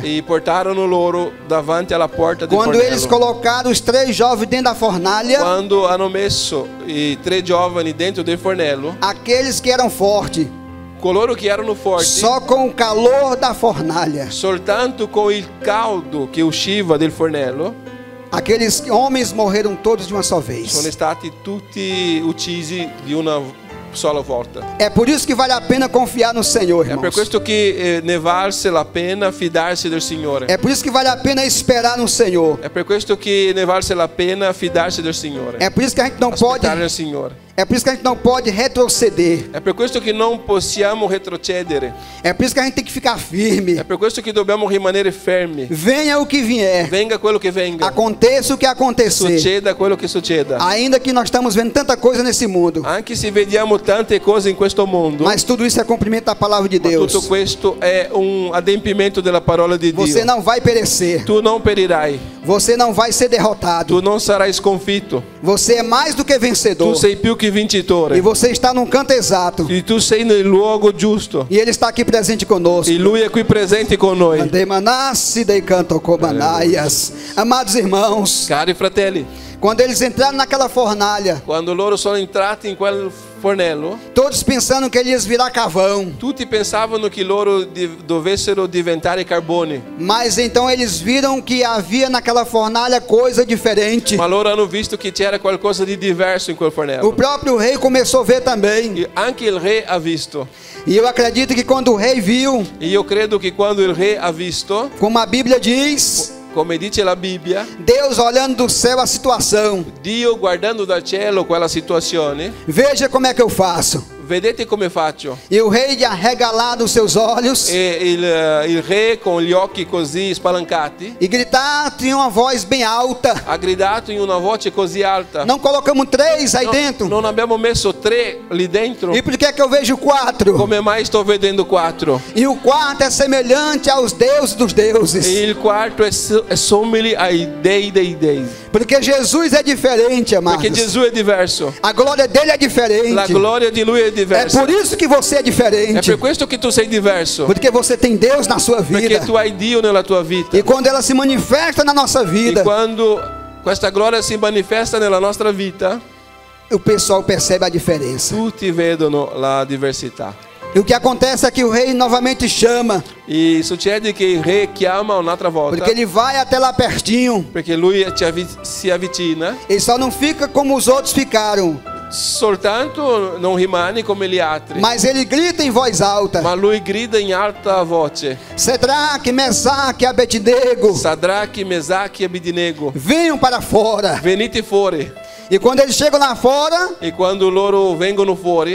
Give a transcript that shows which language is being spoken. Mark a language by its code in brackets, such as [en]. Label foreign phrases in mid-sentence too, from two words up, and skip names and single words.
[it] e portarono loro davanti alla porta del [pt] Quando eles [it] fornello. [pt] colocaram os três jovens dentro da fornalha, [it] Quando hanno messo i tre giovani dentro del fornello, [pt] aqueles que eram fortes, [it] coloro che erano forti, [pt] só com o calor da fornalha, [it] soltanto con il caldo che usciva del fornello, [pt] aqueles homens morreram todos de uma só [it] sono [pt] vez. [it] stati tutti uccisi di una sola volta. [pt] É por isso que vale a pena confiar no Senhor, [it] È per [pt] irmãos. [it] questo che ne valse la pena fidarsi del Signore. [pt] É por isso que vale a pena esperar no Senhor. [it] È per questo che ne valse la pena fidarsi del Signore. [pt] É por isso que a gente não pode, [it] Aspettare il Signore. [pt] é por isso que a gente não pode retroceder. [it] È per questo che non possiamo retrocedere. [pt] É por isso que a gente tem que ficar firme. [it] È per questo che dobbiamo rimanere fermi. [pt] Venha o que vier, [it] Venga quello che venga. [pt] aconteça o que acontecer. [it] Succeda quello che succeda. [pt] Ainda que nós estamos vendo tanta coisa nesse mundo, [it] Anche se vediamo tante cose in questo mondo, [pt] mas tudo isso é cumprimento da palavra de [it] ma [pt] Deus. [it] tutto questo è un adempimento della parola di [pt] Você [it] Dio. [pt] não vai perecer. [it] Tu non perirai. [pt] Você não vai ser derrotado. [it] Tu non sarai sconfitto. [pt] Você é mais do que [it] Tu [pt] vencedor. [it] sei più che [pt] E [it] vincitore. [pt] você está num canto exato. [it] E tu sei nel luogo giusto. [pt] E Ele está aqui presente conosco. [it] E Lui è qui presente con noi. Andemanassi dei canto cobanaias. [pt] Amados irmãos, [it] Cari fratelli, [pt] quando eles entraram naquela fornalha, [it] quando loro sono entrati in quel fornello, [pt] todos pensando que eles virar carvão. [it] tutti pensavano che loro dovessero diventare carbone. [pt] Mas então eles viram que havia naquela fornalha coisa diferente. [it] Ma loro hanno visto che c'era qualcosa di diverso in quel [pt] O [it] fornello. [pt] próprio rei começou a ver também. [it] E anche il re ha visto. [pt] E eu acredito que quando o rei viu, [it] E io credo che quando il re ha visto, [pt] como a Bíblia diz, [it] come dice la Bibbia, [pt] Deus olhando do céu a situação. [it] Dio guardando dal cielo quella situazione, [pt] Veja como é que eu faço. [it] vedete come faccio? [pt] E o rei, arregalado os seus olhos, [it] E il re con gli occhi così spalancati [pt] e gritar, tinha uma voz bem alta. [it] ha gridato in una voce così alta: [pt] Não colocamos três aí [it] "No, [pt] dentro. [it] non abbiamo messo 3 lì dentro? [pt] E por que é que eu vejo quatro? [it] Come mai sto vedendo 4? [pt] E o quarto é semelhante aos deuses dos [it] E [pt] deuses. [it] il quarto è simile ai dei dei dei. [pt] Porque Jesus é diferente, amados. [it] Perché Gesù è diverso. [pt] A glória dele é diferente. [it] La gloria di lui è [pt] É [it] diversa. [pt] por isso que você é [it] È [pt] diferente. [it] per questo che tu sei diverso. [pt] Porque você tem Deus na sua [it] Perché [pt] vida. [it] tu hai Dio nella tua vita. [pt] E quando ela se manifesta na nossa [it] E [pt] vida, [it] quando questa gloria si manifesta nella nostra vita, [pt] o pessoal percebe a diferença. [it] tutti vedono la diversità. [pt] E o que acontece é que o rei novamente chama, [it] E succede che il re chiama un'altra volta, [pt] porque ele vai até lá pertinho. [it] perché lui si avvicina, [pt] Ele só não fica como os outros ficaram, [it] soltanto non rimane come gli altri, [pt] mas ele grita em voz alta: [it] ma lui grida in alta voce: [pt] Sedraque, Mesaque, Abednego, [it] Sadrachi, Mesach e Abednego, [pt] venham para fora. [it] venite fuori. [pt] E quando eles chegam lá fora, [it] E quando loro vengono fuori,